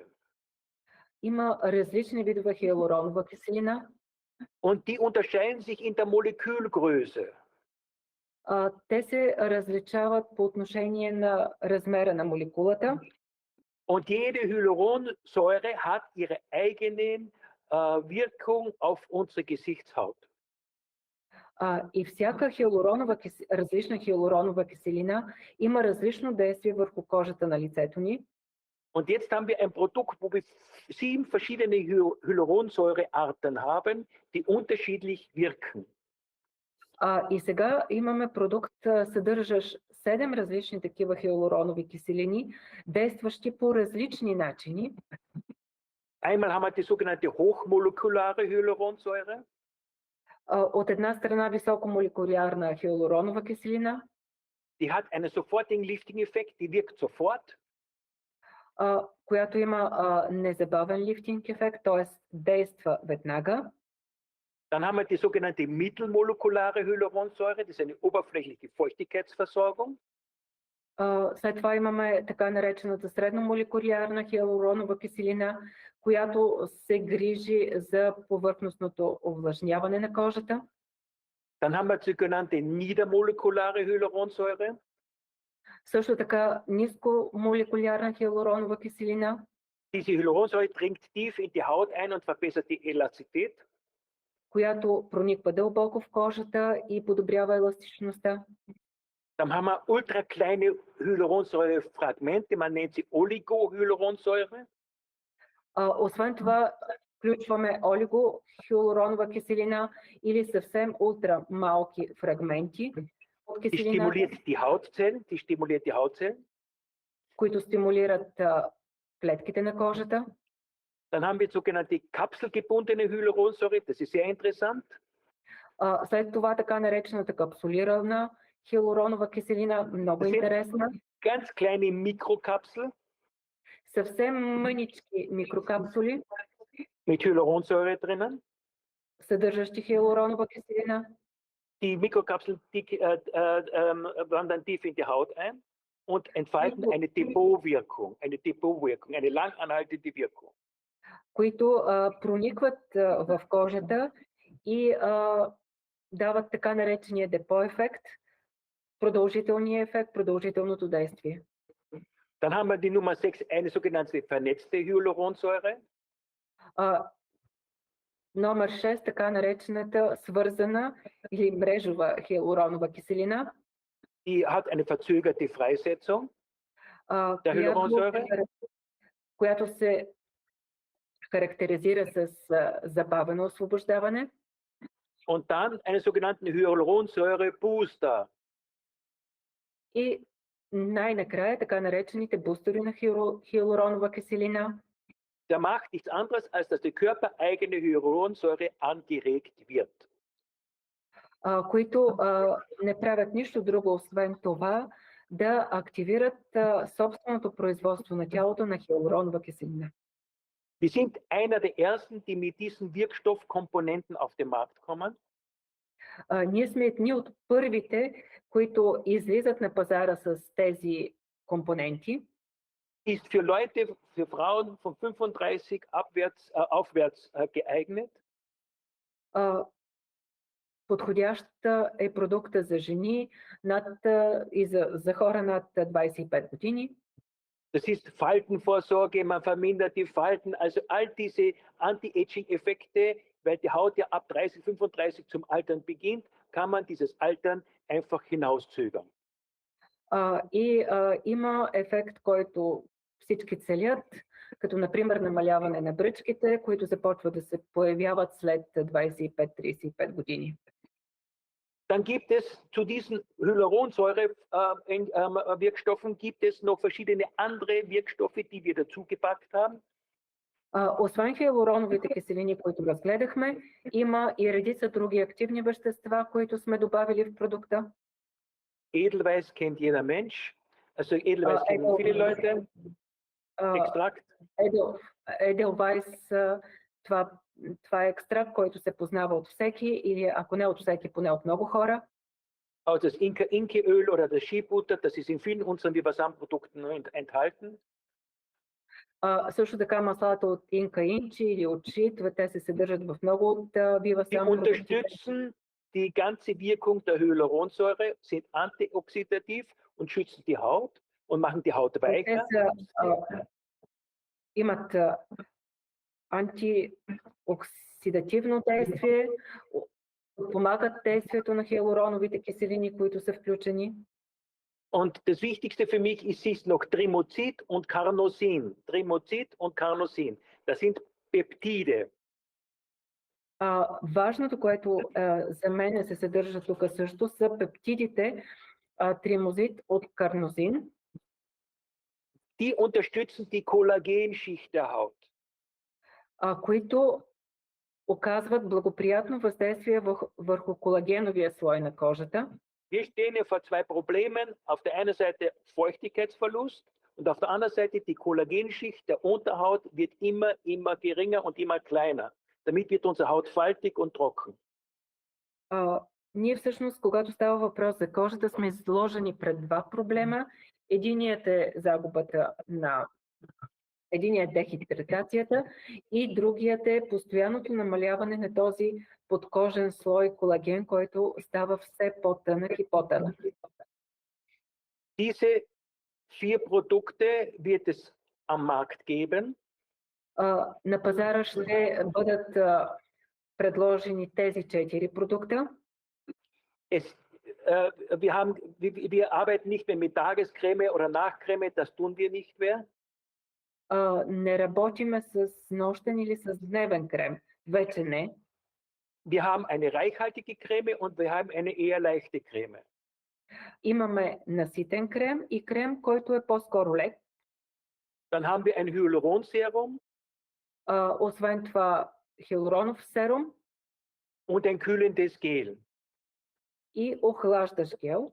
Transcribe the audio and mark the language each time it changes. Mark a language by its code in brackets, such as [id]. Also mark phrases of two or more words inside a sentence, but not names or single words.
[bg] Има различни видове хиалуронова киселина. [de] Und die unterscheiden sich in der Molekülgröße. [bg] Те се различават по отношение на размера на молекулата. [de] Und jede Hyaluronsäure hat ihre eigene Wirkung auf unsere Gesichtshaut. [bg] И всяка различна хиалуронова киселина има различно действие върху кожата на лицето ни. [de] Und jetzt haben wir ein Produkt, wo wir 7 verschiedene Hyaluronsäurearten haben, die unterschiedlich wirken. [bg] И сега имаме продукт, съдържащ 7 различни такива хиалуронови киселини, действащи по различни начини. [de] Einmal haben wir die sogenannte hochmolekulare Hyaluronsäure. [bg] От една страна високомолекулярна хиалуронова киселина. [de] Die hat einen sofortigen Lifting-Effekt, die wirkt sofort. [bg] Която има незабавен лифтинг ефект, т.е. действа веднага. [de] Dann haben wir die sogenannte mittelmolekulare Hyaluronsäure, das ist eine oberflächliche Feuchtigkeitsversorgung. [bg] След това имаме така наречената средномолекулярна хиалуронова киселина, която се грижи за повърхностното увлажняване на кожата. [de] Dann haben wir die sogenannte niedermolekulare Hyaluronsäure. [bg] Също така нискомолекулярна хиалуронова киселина. [de] Diese Hyaluronsäure dringt tief in die Haut ein und verbessert die Elastizität. [bg] Която прониква дълбоко в кожата и подобрява еластичността. [de] Dann haben wir ultra kleine Hyaluronsäurefragmente, man nennt sie Oligohyaluronsäure. [bg] Освен това, включваме олигохиалуронова киселина или съвсем ултра малки фрагменти от киселина, [de] Die stimuliert die Hautzellen. [bg] които стимулират клетките на кожата. [de] Dann haben wir sogenannte kapselgebundene Hyaluronsäure, das ist sehr interessant. [bg] След това така наречената капсулирана хиалуронова киселина, много интересна. [de] Ganz kleine Mikrokapsel. [bg] Съвсем мънички микрокапсули. [de] Mit Hyaluronsäure drinnen. [bg] Съдържащи хиалуронова киселина. [de] Die Mikrokapseln wandern tief in die Haut ein und entfalten eine Depotwirkung, eine lang anhaltende Wirkung. [bg] Които проникват в кожата и дават така наречения депо ефект. продължителния ефект, продължителното действие. [de] Dann haben wir die Nummer 6, eine sogenannte vernetzte Hyaluronsäure. [bg] Номер 6, така наречената свързана или мрежова хиалуронова киселина, [de] Die hat eine verzögerte Freisetzung der Hyaluronsäure. [bg] която се характеризира с забавено освобождаване. [de] Und dann einen sogenannten Hyaluronsäure-Booster. [bg] И най-накрая така наречените бустери на хиалуронова киселина, [de] Der macht nichts anderes, als dass die körpereigene Hyaluronsäure angeregt wird. [bg] които не правят нищо друго, освен това да активират собственото производство на тялото на хиалуронова киселина. [de] Wir sind einer der ersten, die mit diesen Wirkstoffkomponenten auf den Markt kommen. [bg] Ние сме едни от първите, които излизат на пазара с тези компоненти. [de] Ist für Leute, für Frauen von 35 aufwärts geeignet. [bg] Подходяща е продукта за жени и за хора над 25 години. [de] Das ist Faltenvorsorge, man vermindert die Falten, also all diese Anti-Aging-Effekte, weil die Haut ja ab 30, 35 zum Altern beginnt, kann man dieses Altern einfach hinauszögern. [bg] Има ефект, който всички целят, като например намаляване на бръчките, които започват да се появяват след 25-35 години. [de] Dann gibt es zu diesen Hyaluronsäure-Wirkstoffen gibt es noch verschiedene andere Wirkstoffe, die wir dazugepackt haben. [bg] Освен хиалуроновите киселини, които разгледахме, има и редица други активни вещества, които сме добавили в продукта. [de] Edelweiß kennt jeder Mensch, also Edelweiß kennen viele Leute. Extrakt. Edelweiß, [bg] това е екстракт, който се познава от всеки, или ако не от всеки, поне от много хора. [de] Also das Inka-Öl oder das Shea-Butter, das ist in vielen unseren Vivasan-Produkten enthalten. [bg] Също така маслата от Инка Инчи или от Ши, те се съдържат в много от Vivasan продуктите. [de] Die unterstützen die ganze Wirkung der Hyaluronsäure, sind antioxidativ und schützen die Haut und machen die Haut weicher. [bg] Имат антиоксидативно действие, помагат действието на хиалуроновите киселини, които са включени. [de] Und das Wichtigste für mich ist noch Trimozid und Carnosin. Trimozid und Carnosin. Das sind Peptide. [bg] Важното, което за мен се съдържа тук също, са пептидите тримозид от карнозин. [de] Die unterstützen die Kollagenschicht der Haut. [bg] Които оказват благоприятно въздействие върху колагеновия слой на кожата. [de] Wir stehen ja vor zwei Problemen. Auf der einen Seite Feuchtigkeitsverlust und auf der anderen Seite die Kollagenschicht der Unterhaut wird immer geringer und immer kleiner. Damit wird unsere Haut faltig und trocken. [bg] Ние всъщност, когато става въпрос за кожата, сме изложени пред два проблема. Единият е дехидратацията и другият е постоянното намаляване на този подкожен слой колаген, който става все по-тънък и по-тънък. [de] Diese 4 Produkte wird es am Markt geben. [bg] На пазара ще бъдат предложени тези 4 продукта. [de] Wir arbeiten nicht mehr mit Tagescreme oder Nachtcreme, das tun wir nicht mehr. [bg] Не работиме с нощен или с дневен крем. Вече не. [de] Wir haben eine reichhaltige Creme und wir haben eine eher leichte Creme. [bg] Имаме наситен крем и крем, който е по-скоро лек. [de] Dann haben wir ein Hyaluronserum. [bg] Освен това, хиалуронов серум. [de] Und ein kühlendes Gel. [bg] И охлаждащ гел.